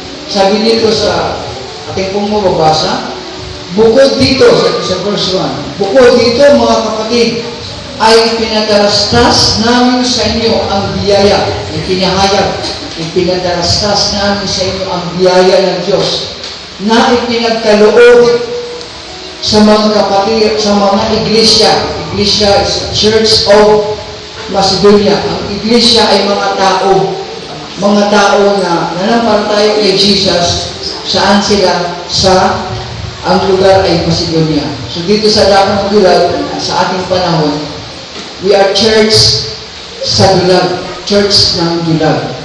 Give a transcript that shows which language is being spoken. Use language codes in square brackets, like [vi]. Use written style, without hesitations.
[tl] Sabi nito sa ating pong mababasa, bukod dito, sa verse 1, bukod dito mga kapatid, ay pinadalastas namin sa inyo ang biyaya, ikinahayag, ipinadalastas namin sa inyo ang biyaya ng Diyos, na ipinagkaloob sa mga kapatid, sa mga iglesia. [en] Iglesia is a church of Macedonia. [tl] Ang iglesia ay mga tao na nanampalataya kay Jesus. Saan sila? Ang lugar ay Macedonia. So dito sa Dakang Dulag, sa ating panahon, [en] we are church [tl] sa Dulag, church ng Dulag.